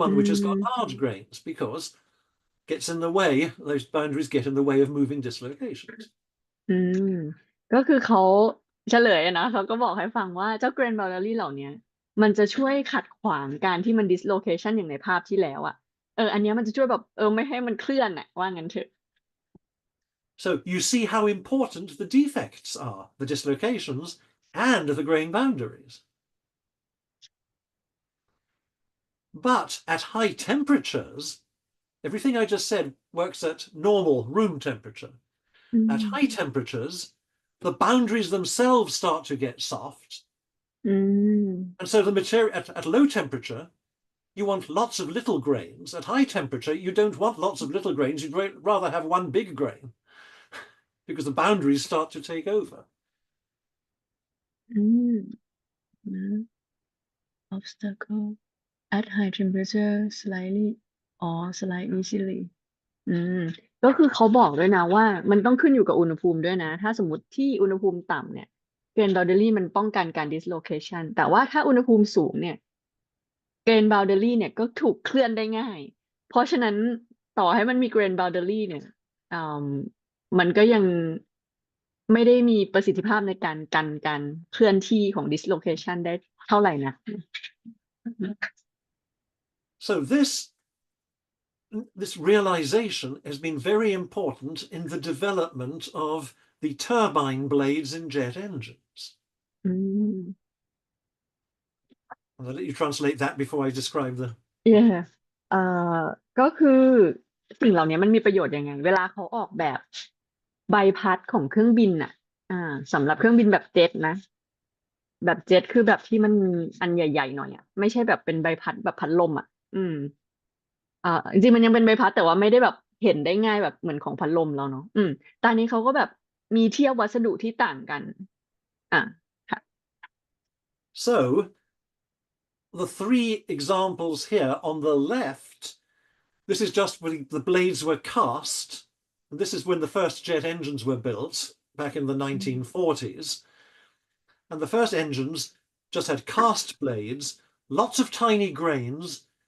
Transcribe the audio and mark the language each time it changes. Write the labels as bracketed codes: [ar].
[en] อื one which has got ม large grains because gets in the way, those boundaries get in the way of moving dislocations. [th] อืมก็คือเขาเฉลยอะนะเขาก็บอกให้ฟังว่าเจ้า Grain Boundary เหล่าเนี้ยมันจะช่วยขัดขวางการที่มัน dislocation อย่างในภาพที่แล้วอ่ะอันเนี้ยมันจะช่วยแบบไม่ให้มันเคลื่อนอ่ะว่างั้นเถอะ [en] So you see how important the defects are, the dislocations and the grain boundaries. But at high temperatures, everything I just said works at normal room temperature. อื At ม high temperatures, the boundaries themselves start to get soft. อืม And so the material at low temperature, you want lots of little grains. At high temperature, you don't want lots of little grains. You'd rather have one big grain because the boundaries start to take over. [th] อืมนะ [en] obstacle at high temperature slightly slide easily [th] อืมก็คือเขาบอกด้วยนะว่ามันต้องขึ้นอยู่กับอุณหภูมิด้วยนะถ้าสมมติที่อุณหภูมิต่ำเนี่ยเกรน boundary มันป้องกันการ dislocation แต่ว่าถ้าอุณหภูมิสูงเนี่ย เกรน boundary เนี่ยก็ถูกเคลื่อนได้ง่ายเพราะฉะนั้นต่อให้มันมีเกรน boundary เนี่ยอืมมันก็ยังไม่ได้มีประสิทธิภาพในการกันการเคลื่อนที่ของ dislocation ได้เท่าไหร่นะ [en] So this realization has been very important in the development of the turbine blades in jet engines. อืม I'll let you translate that before I describe the. [th] yeah เอ่อก็คือสิ่งเหล่านี้มันมีประโยชน์ยังไงเวลาเขาออกแบบใบพัดของเครื่องบินอ่ะอ่าสำหรับเครื่องบินแบบเจ็ตนะแบบเจ็ตคือแบบที่มันอันใหญ่ๆหน่อยอ่ะไม่ใช่แบบเป็นใบพัดแบบพัดลมอ่ะอืมจริงๆมันยังเป็นใบพัดแต่ว่าไม่ได้แบบเห็นได้ง่ายแบบเหมือนของพัดลมแล้วเนาะตอนนี้เขาก็แบบมีเทียบวัสดุที่ต่างกันอ่ะค่ะ [en] So the three examples here on the left, this is just when the blades were cast. And this is when the first jet engines were built back in the 1940s. And the first engines just had cast blades, lots of tiny grains.